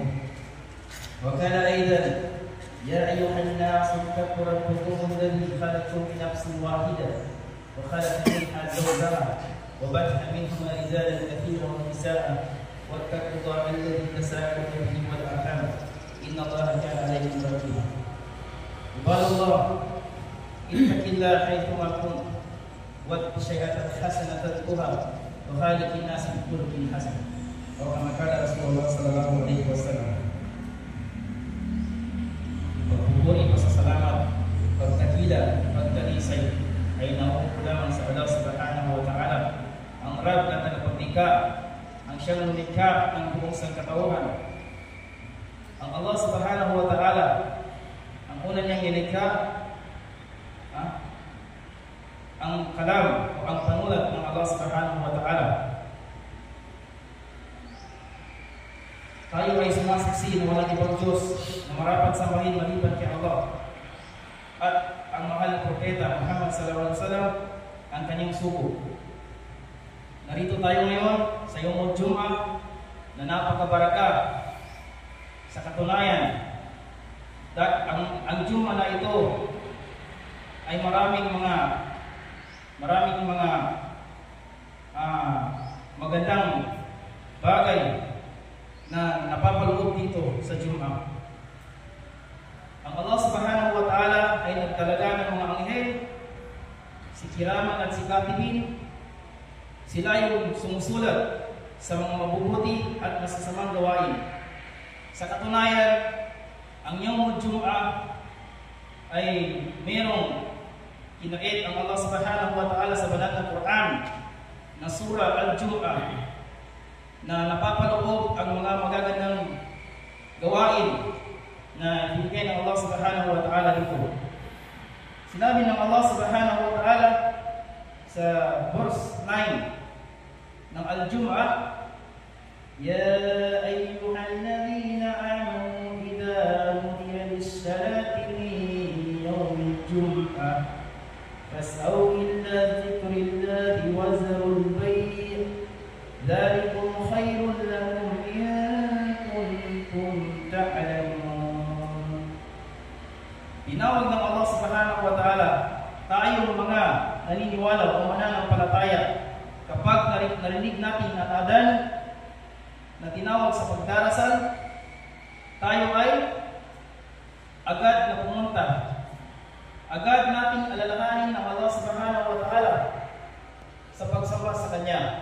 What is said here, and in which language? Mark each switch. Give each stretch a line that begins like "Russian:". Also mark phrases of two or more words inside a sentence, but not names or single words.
Arabic: وكان أيضا يا أيها الناس اتقوا ربكم الذي خلقكم من نفس واحدة وخلق منها زوجها وبث منهما رجالا كثيرا ونساء واتقوا الله الذي تساءلون به والارحام ان الله كان عليكم رقيبا. عباد الله اتق الله حيثما كنت واتق الشيئة الحسنة تتقها وخالق الناس بخلق حسن او كما قال رسول الله صلى الله عليه وسلم.
Filipino: Pagpupuri pasasalamat, pagkakila, pagkalisay ay nauupo lamang sa
Arabic: الله سبحانه وتعالى,
Filipino: ang Rab na tagapaglikha, ang siyang lumikha ng buong sangkatauhan. Ang
Arabic: الله سبحانه وتعالى,
Filipino: ang una niyang nilikha, ang kalam o ang panulat ng
Arabic: الله سبحانه وتعالى.
Filipino: Tayo ay sumasaksi na walang ibang Diyos na marapat sambahin maliban kay Allah. At ang mahal na propeta Muhammad
Arabic: صلى الله عليه وسلم
Filipino: ang kanyang sugo. Narito tayo ngayon sa
Arabic: يوم الجمعة
Filipino: na napakabaraka. Sa katunayan, ang Jum'ah na ito ay maraming mga magandang bagay na napapaloob dito sa Jum'ah. Ang
Arabic: الله سبحانه وتعالى
Filipino: ay nagtalaga ng mga anghel, si Kiraman at si Katibin. Sila yung sumusulat sa mga mabubuti at masasamang gawain. Sa katunayan, ang
Arabic: يوم الجمعة
Filipino: ay mayroong kinait ang
Arabic: الله سبحانه وتعالى
Filipino: sa banal na Quran na Surah Al-Jum'ah na napapaloob ang mga magagandang gawain na ibigay ng
Arabic: الله سبحانه وتعالى
Filipino: dito. Sinabi ng
Arabic: الله سبحانه وتعالى
Filipino: sa verse 9 ng Al-Jum'ah,
Arabic: يا أيها الذين آمنوا إذا نودي للصلاة من يوم الجمعة فاسعوا إلى ذكر الله وذروا البيع ذلكم خير لكم إن كنتم تعلمون.
Filipino: Tinawag ng
Arabic: الله سبحانه وتعالى
Filipino: tayong mga naniniwala o mananampalataya kapag narinig natin ang adhan na tinawag sa pagdarasal, tayo ay agad na pumunta. Agad natin alalahanin ang
Arabic: الله سبحانه وتعالى
Filipino: sa pagsamba sa Kanya.